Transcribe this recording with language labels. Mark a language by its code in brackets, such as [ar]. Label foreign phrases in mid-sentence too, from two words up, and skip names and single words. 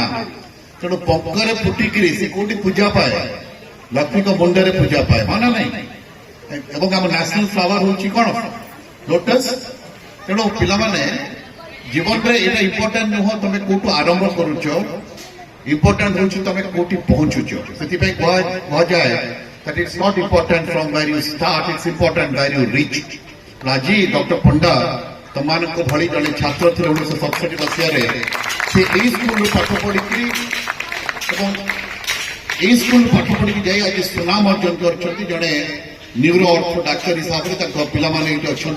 [or] ତେଣୁ ପଙ୍କରେ ଫୁଟିକିରି ସେ କୋଉଠି ପୂଜା ପାଏ ଲକ୍ଷ୍ମୀଙ୍କ ମୁଣ୍ଡରେ ପୂଜା ପାଏ ହଁ ନା ନାଇଁ। ଏବଂ ଆମ [en] national flower [or] ହଉଛି କଣ ଲୋଟସ୍। ତେଣୁ ପିଲାମାନେ ଜୀବନରେ ଏଇଟା ଇମ୍ପୋର୍ଟାଣ୍ଟ ନୁହଁ ତମେ କୋଉଠୁ ଆରମ୍ଭ କରୁଛ ଇମ୍ପୋର୍ଟାଣ୍ଟ ହଉଛି ତମେ କୋଉଠି ପହଞ୍ଚୁଛ। ସେଥିପାଇଁ କୁହାଯାଏ [en] that it's not important from where you start, it's important where you reach. [or] ଆଜି ଡକ୍ଟର ପଣ୍ଡା ତମମାନଙ୍କ ଭଳି ଜଣେ ଛାତ୍ର ଥିଲେ 1967 ମସିହାରେ ସେ ଏଇ ସ୍କୁଲରୁ ପାଠ ପଢିକି ଏବଂ ଏଇ ସ୍କୁଲରୁ ପାଠ ପଢିକି ଯାଇ ଆଜି ସୁନାମ ଅର୍ଜନ କରିଛନ୍ତି। ଜଣେ [en] neuro ortho [or] ଡାକ୍ତର ହିସାବରେ ତାଙ୍କ ପିଲାମାନେ ଏଇଠି ଅଛନ୍ତି।